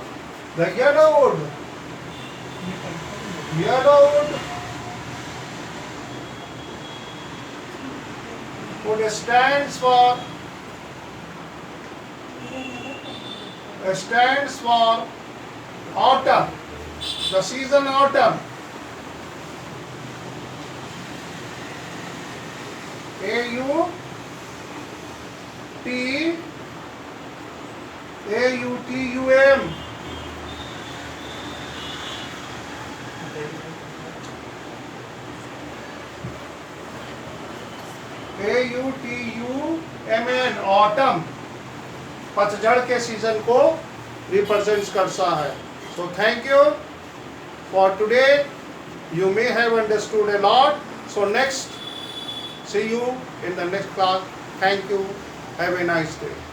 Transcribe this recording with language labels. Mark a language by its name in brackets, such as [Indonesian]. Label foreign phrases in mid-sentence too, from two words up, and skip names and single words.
[English] The yellow wood stands for autumn. The season autumn. A-U-T-U-M. A-U-T-U-M-N. [Hindi] ऑटम पतझड़ के सीजन को रिप्रेजेंट करता है. [English] So thank you for today. You may have understood a lot. So next, see you in the next class. Thank you. Have a nice day.